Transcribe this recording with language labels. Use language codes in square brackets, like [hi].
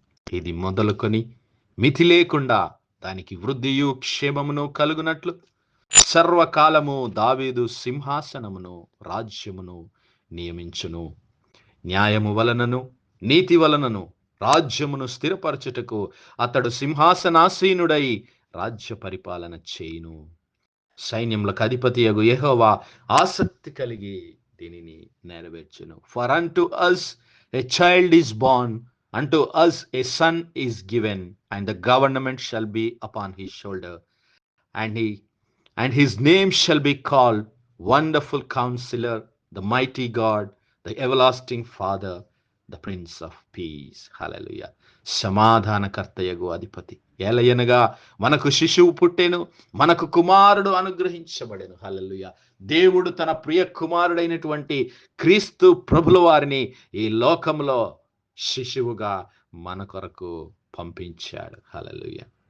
[te] ఇది మొదలుకొని మితి లేకుండా దానికి వృద్ధియు క్షేమమును కలుగునట్లు సర్వకాలము దావీదు సింహాసనమును రాజ్యమును నియమించును. న్యాయము వలనను నీతి వలనను రాజ్యమును స్థిరపరచుటకు అతడు సింహాసనాసీనుడై రాజ్య పరిపాలన చేయును. సైన్యములకు అధిపతియగు యెహోవా ఆసక్తి కలిగి దీనిని నెరవేర్చును. [en] For unto us a child is born, unto us a son is given, and the government shall be upon his shoulder, and his name shall be called Wonderful Counselor, the Mighty God, the Everlasting Father, the Prince of Peace. [te] హల్లెలూయా. సమాధానకర్తయగు అధిపతి. ఏలయనగా మనకు శిశువు పుట్టెను, మనకు కుమారుడు అనుగ్రహించబడెను. హల్లెలూయా. దేవుడు తన ప్రియ కుమారుడైనటువంటి క్రీస్తు ప్రభుల వారిని ఈ లోకంలో శిశువుగా మన కొరకు పంపించాడు. హల్లెలూయా.